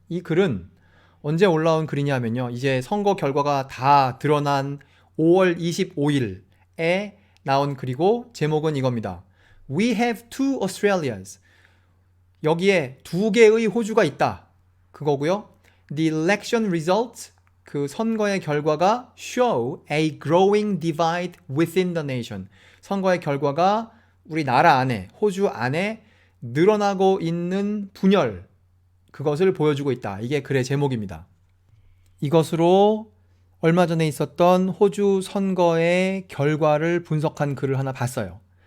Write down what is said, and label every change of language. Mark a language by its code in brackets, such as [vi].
[ko] 이 글은 언제 올라온 글이냐 하면요, 이제 선거 결과가 다 드러난 5월 25일에 나온 글이고, 제목은 이겁니다. [en] We have two Australias. [ko] 여기에 두 개의 호주가 있다, 그거고요. [en] The election results, [ko] 그 선거의 결과가 [en] show a growing divide within the nation. [ko] 선거의 결과가 우리 나라 안에, 호주 안에 늘어나고 있는 분열, 그것을 보여주고 있다. 이게 글의 제목입니다. 이것으로 얼마 전에 있었던 호주 선거의 결과를 분석한 글을 하나 봤어요.